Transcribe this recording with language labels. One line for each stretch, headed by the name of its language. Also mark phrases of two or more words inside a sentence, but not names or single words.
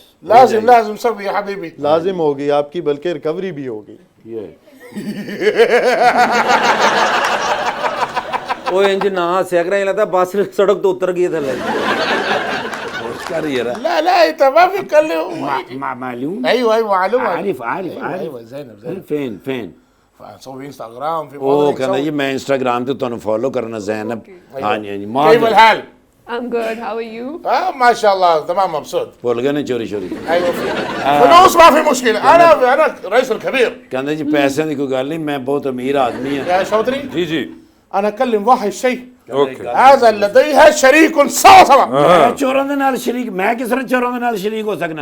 Hindi: लाजिम लाजिम सब ये हबीबी लाजिम होगी आपकी, बल्कि रिकवरी भी होगी। ये
Punjabi: ਉਹ ਇੰਜ ਨਾ ਹੱਸਿਆ ਕਰ, ਲੱਗਦਾ ਬਸ ਸੜਕ ਤੋਂ ਉੱਤਰ ਗਈ ਥੱਲੇ।
Hindi: कर ये रहा
Arabic: لا لا
Hindi: तमाम कर लो मालूम।
Arabic: ايوه ايوه معلوم عارف ايوه زينب فين فسوي انستغرام في
Punjabi: ਉਹ ਕਹਿੰਦਾ ਜੀ ਮੈਂ ਇੰਸਟਾਗ੍ਰਾਮ ਤੇ ਤੁਹਾਨੂੰ ਫੋਲੋ ਕਰਨਾ ਜ਼ੈਨਬ। ਹਾਂਜੀ ਹਾਂਜੀ
Arabic: كيف الحال؟
English: I'm good. How are you?
Arabic: ما شاء الله تمام مبسوط.
Punjabi: ਭੁੱਲ ਗਏ ਨੇ ਚੋਰੀ ਚੋਰੀ।
Arabic: ايوه فلوس ما في مشكله، انا رئيس الكبير.
Punjabi: ਕਹਿੰਦਾ ਜੀ ਪੈਸਿਆਂ ਦੀ ਕੋਈ ਗੱਲ ਨਹੀਂ, ਮੈਂ ਬਹੁਤ ਅਮੀਰ ਆਦਮੀ ਹਾਂ।
Arabic: يا شوتري
Hindi: जी जी
Arabic: انا اكلم واحد شيء اوكي هذا لديها شريك سوا سوا।
Punjabi: ਮੈਂ ਚੋਰਾਂ ਦੇ ਨਾਲ ਸ਼ਰੀਕ, ਮੈਂ ਕਿਸ ਤਰ੍ਹਾਂ ਚੋਰਾਂ ਦੇ ਨਾਲ ਸ਼ਰੀਕ ਹੋ ਸਕਣਾ?